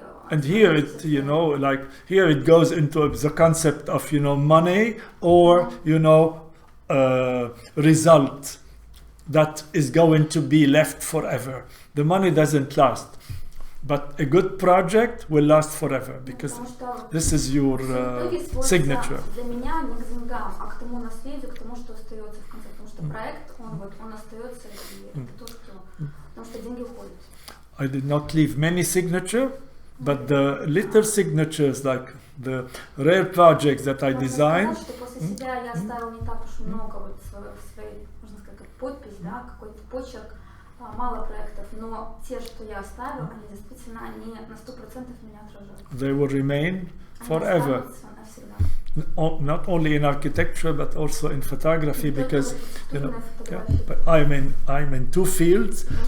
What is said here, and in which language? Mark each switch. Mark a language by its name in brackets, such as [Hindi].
[English] And here it, you know, like here it goes into the concept of, you know, money or, you know, result that is going to be left forever. The money doesn't last. But a good project will last forever because this is your signature. [Russian] Для меня не к деньгам, а к тому наследию, к тому, что остается в конце. Потому что проект, он остается, и это то, что... Потому что деньги уходят. [English] I did not leave many signatures, but the little signatures, like the rare projects that I designed. [Russian] Что после себя я оставил не так уж много вот своей, можно сказать, подпись, да, какой-то почерк. Мало проектов, но те, что я оставил, они действительно на 100% меня отражают. [English] They will remain forever. Not only in architecture but also in photography because you know, but I'm in two fields.